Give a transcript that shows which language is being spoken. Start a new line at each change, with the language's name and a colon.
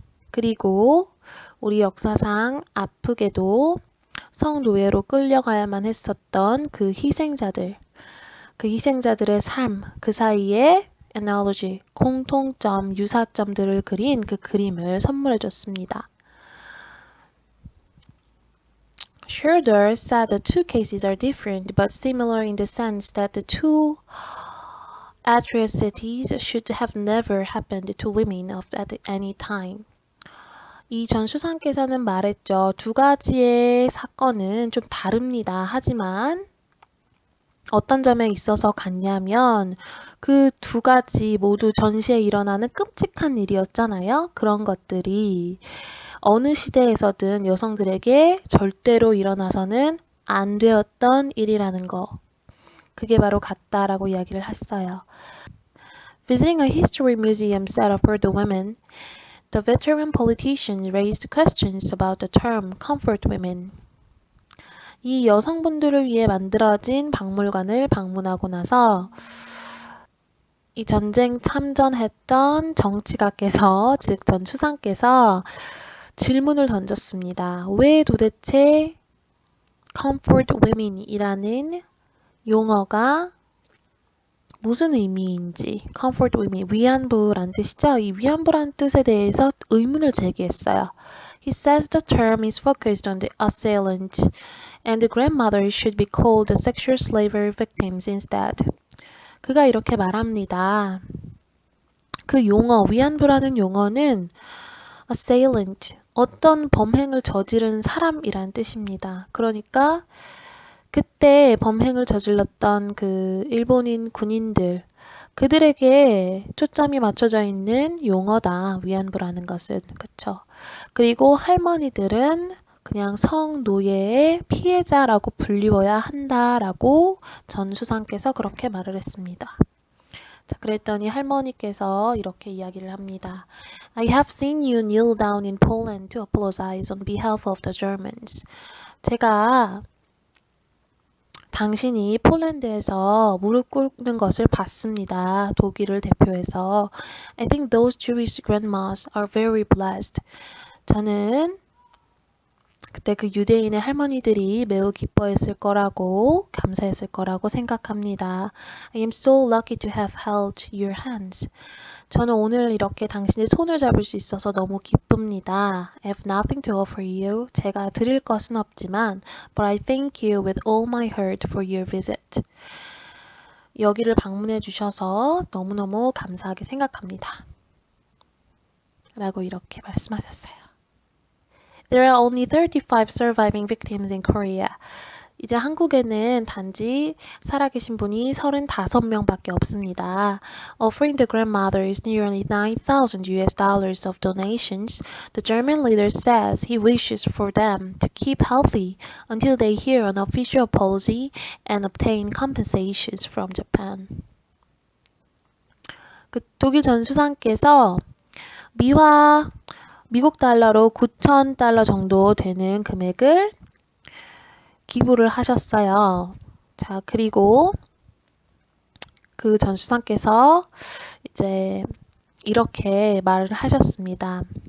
Korean: 그리고 우리 역사상 아프게도 성노예로 끌려가야만 했었던 그 희생자들. 그 희생자들의 삶, 그 사이에 analogy, 공통점, 유사점들을 그린 그 그림을 선물해 줬습니다.
English: Schroeder said the two cases are different but similar in the sense that the two atrocities should have never happened to women at any time.
Korean: 이 전 수상께서는 말했죠. 두 가지의 사건은 좀 다릅니다. 하지만 어떤 점에 있어서 같냐면 그 두 가지 모두 전시에 일어나는 끔찍한 일이었잖아요. 그런 것들이 어느 시대에서든 여성들에게 절대로 일어나서는 안 되었던 일이라는 거. 그게 바로 같다라고 이야기를 했어요.
English: Visiting a history museum set up for the women, the veteran politician raised questions about the term comfort women.
Korean: 이 여성분들을 위해 만들어진 박물관을 방문하고 나서 이 전쟁 참전했던 정치가께서, 즉 전 수상께서 질문을 던졌습니다. 왜 도대체 comfort women이라는 용어가 무슨 의미인지, comfort women, 위안부란 뜻이죠. 이 위안부란 뜻에 대해서 의문을 제기했어요.
English: He says the term is focused on the assailant and the grandmothers should be called the sexual slavery victims instead.
Korean: 그가 이렇게 말합니다. 그 용어, 위안부라는 용어는 assailant, 어떤 범행을 저지른 사람이란 뜻입니다. 그러니까 그때 범행을 저질렀던 그 일본인 군인들, 그들에게 초점이 맞춰져 있는 용어다. 위안부라는 것은. 그쵸? 그리고 할머니들은 그냥 성노예의 피해자라고 불리워야 한다라고 전 수상께서 그렇게 말을 했습니다. 자, 그랬더니 할머니께서 이렇게 이야기를 합니다.
English: I have seen you kneel down in Poland to apologize on behalf of the Germans.
Korean: 제가 당신이 폴란드에서 무릎 꿇는 것을 봤습니다. 독일을 대표해서.
English: I think those Jewish grandmas are very blessed.
Korean: 저는 그때 그 유대인의 할머니들이 매우 기뻐했을 거라고, 감사했을 거라고 생각합니다.
English: I am so lucky to have held your hands.
Korean: 저는 오늘 이렇게 당신의 손을 잡을 수 있어서 너무 기쁩니다.
English: I have nothing to offer you.
Korean: 제가 드릴 것은 없지만,
English: but I thank you with all my heart for your visit.
Korean: 여기를 방문해 주셔서 너무너무 감사하게 생각합니다. 라고 이렇게 말씀하셨어요.
English: There are only 35 surviving victims in Korea.
Korean: 이제 한국에는 단지 살아계신 분이 35명밖에 없습니다.
English: Offering the grandmothers nearly 9,000 US dollars of donations, the German leader says he wishes for them to keep healthy until they hear an official policy and obtain compensations from Japan.
Korean: 그 독일 전 수상께서 미국 달러로 9천 달러 정도 되는 금액을 기부를 하셨어요. 자, 그리고 그 전 수상께서 이제 이렇게 말을 하셨습니다.